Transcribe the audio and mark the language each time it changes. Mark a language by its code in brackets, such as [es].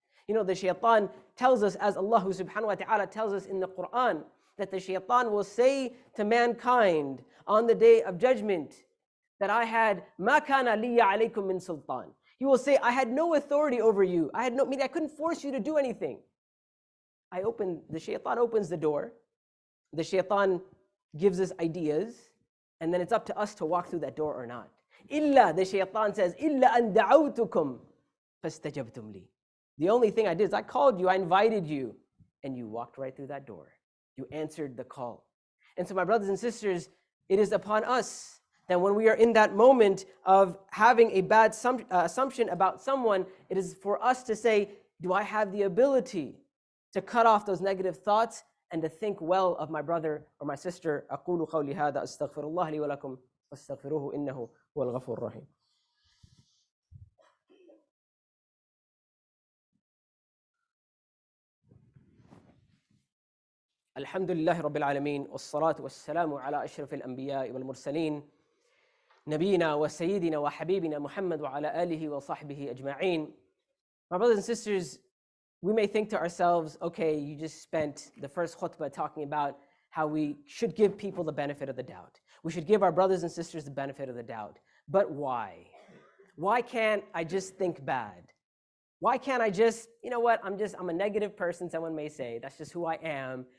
[en] The shaitan tells us, as Allah subhanahu wa ta'ala tells us in the Quran, that the shaitan will say to mankind on the day of judgment, that I had [ar] مَا كَانَ لِيَ عَلَيْكُم مِّن سُلْطَانٍ. [en] He will say, I had no authority over you. I couldn't force you to do anything. The shaitan opens the door. The shaitan gives us ideas. And then it's up to us to walk through that door or not. The shaitan says, [ar] إِلَّا أَن دَعَوْتُكُمْ فَاسْتَجَبْتُمْ لِي. [en] The only thing I did is I called you, I invited you, and you walked right through that door. You answered the call. And so, my brothers and sisters, it is upon us that when we are in that moment of having a bad assumption about someone, it is for us to say, do I have the ability to cut off those negative thoughts and to think well of my brother or my sister? [ar] أقول قولي هذا أستغفر الله لي ولكم فاستغفروه إنه هو الغفور الرحيم. الحمد لله رب العالمين والصلاة والسلام على أشرف الأنبياء والمرسلين نبينا وسيدنا وحبيبنا محمد وعلى آله وصحبه أجمعين. [en] My brothers and sisters, we may think to ourselves, okay, you just spent the first khutbah talking about how we should give people the benefit of the doubt. We should give our brothers and sisters the benefit of the doubt. But why? Why can't I just think bad? Why can't I just, I'm a negative person, someone may say, that's just who I am.